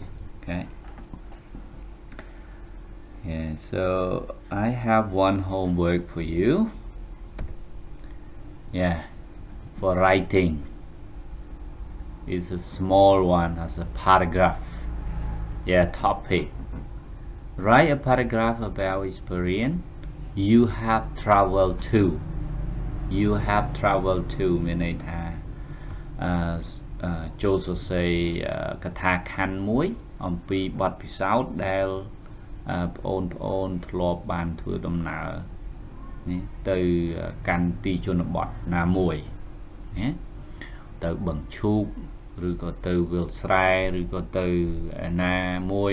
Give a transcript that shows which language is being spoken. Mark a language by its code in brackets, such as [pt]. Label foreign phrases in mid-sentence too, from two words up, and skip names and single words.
[en] Okay, yeah, so I have one homework for you, yeah, for writing. It's a small one as a paragraph, yeah, topic. Write a paragraph about experience you have traveled to. You have traveled to [km] មានន័យថាចូលសរសេរកថាខណ្ឌមួយអំពីបទពិសោធន៍ដែលប្អូនធ្លាប់បានធ្វើដំណើរនេះទៅ កាន់ទីជនបទណាមួយណាទៅបឹងឈូកឬក៏ទៅវាលស្រែឬក៏ទៅណាមួយ